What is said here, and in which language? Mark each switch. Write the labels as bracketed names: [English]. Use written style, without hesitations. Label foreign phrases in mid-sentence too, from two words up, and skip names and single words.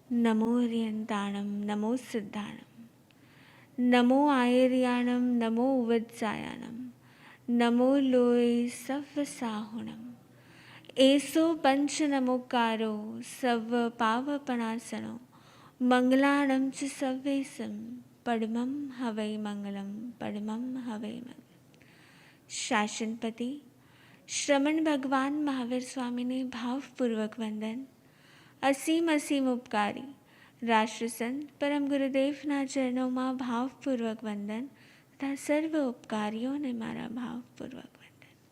[Prakrit languages] नमो ह्रियन्ताणं नमो सिद्धाणं नमो आयर्याणं नमो वत्सायानं नमो लोय सव्वसाहुणम् एसो पंचनमोकारो सव्व पावपणासनो मंगलाणं च सव्वेसं परमं हवै मंगलं परमं हवै मंगलम। [Gujarati] શાસનપતિ શ્રમણ ભગવાન મહાવીર સ્વામીને ભાવપૂર્વક વંદન। અસીમ અસીમ ઉપકારી રાષ્ટ્રસંત પરમ ગુરુદેવના ચરણોમાં ભાવપૂર્વક વંદન તથા સર્વ ઉપકારીઓને મારા ભાવપૂર્વક વંદન।